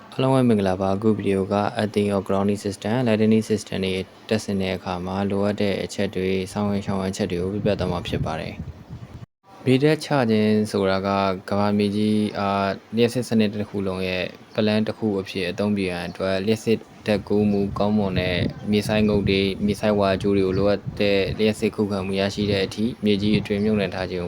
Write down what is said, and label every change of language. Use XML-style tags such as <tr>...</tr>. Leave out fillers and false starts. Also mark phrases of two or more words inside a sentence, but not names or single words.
<my>Hello မင်္ဂလာပါအခုဗီဒီယိုကအသင်း</my> <en>grounding system lightning system</en> <my>တွေတက်ဆင်တဲ့အခါမှာလိုအပ်တဲ့အချက်တွေစောင့်ရှောက်အချက်တွေကိုပြပြသွားမှာဖြစ်ပါတယ်။မြေတက်ချခြင်းဆိုတာကကမ္ဘာမြေကြီးလျှက်စစ်စနစ်တစ်ခုလုံးရဲ့ plan တစ်ခုအဖြစ်အသုံးပြုရန်အတွက်လျှက်စစ်တက်ကူးမှုကောင်းမွန်တဲ့မြေဆိုင်ငုတ်တွေမြေဆိုင်ဝါကျိုးတွေကိုလိုအပ်တဲ့လျှက်စစ်ခုခံမှုရရှိတဲ့အထိမြေကြီးအတွင်းမြုပ်နှံထားခြင်းကို</my>